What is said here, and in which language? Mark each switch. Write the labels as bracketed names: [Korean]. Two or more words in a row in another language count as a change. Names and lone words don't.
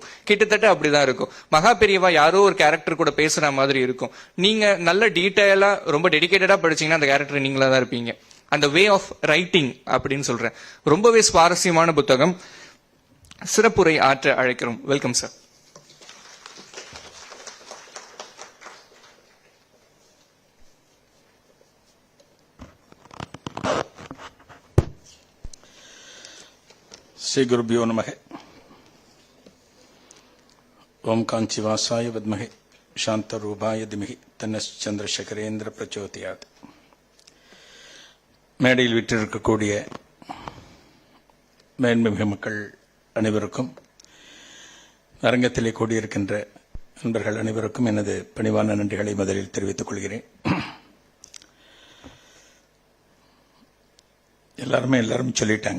[Tamil] கிட்டத்தட்ட அப்படிதான் இருக்கும். மகா பெரியவா யாரோ ஒரு கேரக்டர் கூட பேசுற மாதிரி இருக்கும். நீங்க நல்ல டீட்டெயிலா ரொம்ப டெடிகேட்டடா படிச்சீங்கன்னா அந்த கேரக்டர் நீங்களா தான் இருப்பீங்க. அந்த [English] way of writing [Tamil] அப்படின்னு சொல்றேன். ரொம்பவே சுவாரஸ்யமான புத்தகம். சிறப்புரை ஆற்ற அழைக்கிறோம். [English] welcome sir. [Sanskrit] श्री गुरुभ्यो नमः। ओम कांचीवासाय विद्महे शांतरूपाय धीमहि तन्नश्चंद्रशेखरेंद्र प्रचोदयात्। [Tamil] மேடையில் விற்றிருக்கக்கூடிய மேன்மிகு மக்கள் அனைவருக்கும், அரங்கத்திலே கூடியிருக்கின்ற நண்பர்கள் அனைவருக்கும் எனது பணிவான நன்றிகளை முதலில் தெரிவித்துக் கொள்கிறேன். எல்லாரும் சொல்லிட்டாங்க.